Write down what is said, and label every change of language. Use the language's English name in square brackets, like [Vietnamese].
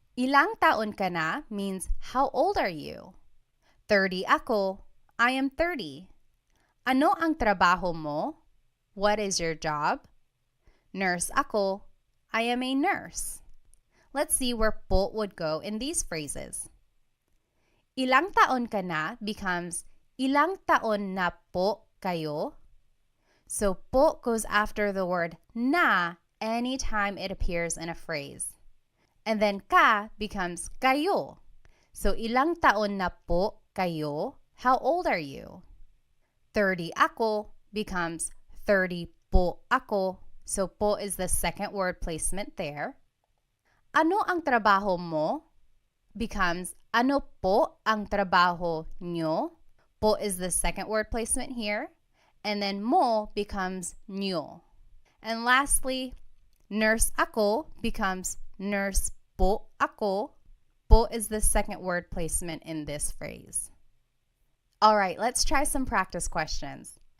[Filipino] Ilang taon ka na [English] means how old are you? [Filipino] 30 ako. [English] I am 30. [Filipino] Ano ang trabaho mo? [English] What is your job? [Filipino] Nurse ako. [English] I am a nurse. Let's see where po would go in these phrases. [Filipino] Ilang taon ka na becomes ilang taon na po kayo. [English] So po goes after the word na anytime it appears in a phrase. And then ka becomes kayo. So [Filipino] ilang taon na po kayo? [English] How old are you? [Filipino] 30 ako becomes 30 po ako. [English] So po is the second word placement there. [Filipino] Ano ang trabaho mo becomes ano po ang trabaho nyo? [English] Po is the second word placement here. And then mo becomes nyo. And lastly, nurse ako becomes [Filipino] nurse po ako. [English] Po is the second word placement in this phrase. All right, let's try some practice questions.